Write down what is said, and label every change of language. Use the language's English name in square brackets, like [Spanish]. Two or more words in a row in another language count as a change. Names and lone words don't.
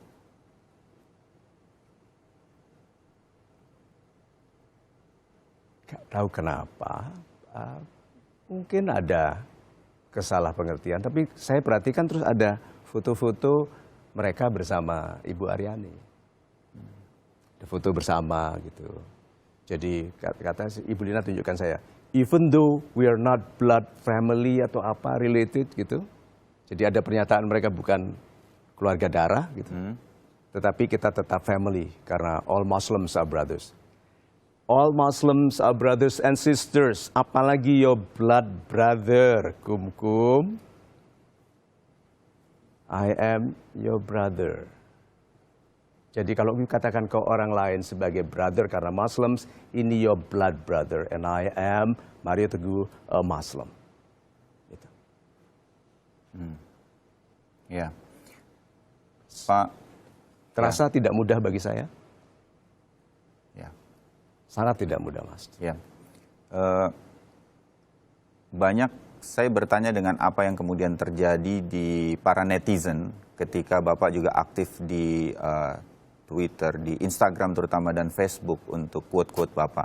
[Indonesian] Nggak tahu kenapa. Mungkin ada kesalahpengertian. Tapi saya perhatikan terus ada foto-foto mereka bersama Ibu Aryani. Foto bersama gitu. Jadi kata Ibu Lina tunjukkan saya, [English] even though we are not blood family [Indonesian] atau apa [English] related gitu. [Indonesian] Jadi ada pernyataan mereka bukan keluarga darah gitu. Tetapi kita tetap family karena [English] all Muslims are brothers. All Muslims are brothers and sisters. [Indonesian] Apalagi [English] your blood brother, Kumkum. I am your brother. [Indonesian] Jadi kalau katakan ke orang lain sebagai brother karena Muslims, ini [English] your blood brother, and I am Mario Teguh, a Muslim. [Indonesian] Gitu. Ya, Pak. Terasa tidak mudah bagi saya? Ya. Sangat tidak mudah, Mas. Ya. Banyak saya bertanya dengan apa yang kemudian terjadi di para netizen ketika Bapak juga aktif di Twitter, di Instagram terutama dan Facebook untuk quote-quote Bapak.